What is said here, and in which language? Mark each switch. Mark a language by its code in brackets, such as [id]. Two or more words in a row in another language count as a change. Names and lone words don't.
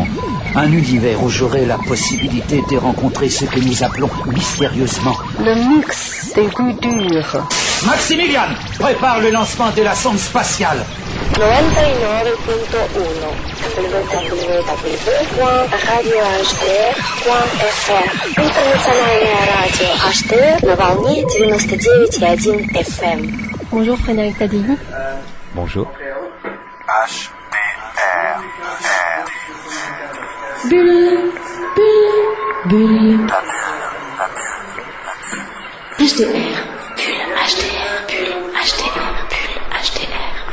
[fr] Un univers où j'aurai la possibilité de rencontrer ce que nous appelons mystérieusement le mix des goûts durs. Maximilian, prépare le lancement de la sonde spatiale. 99.1 www.radiohdr.fr. [ru] Интернациональное радио HDR на волне 99,1 FM. [fr] Bonjour Frédéric Tadei. Bonjour. HDR. Bulle, bulle, bulle. HDR, bulle, HDR, bulle, HDR, bulle, HDR.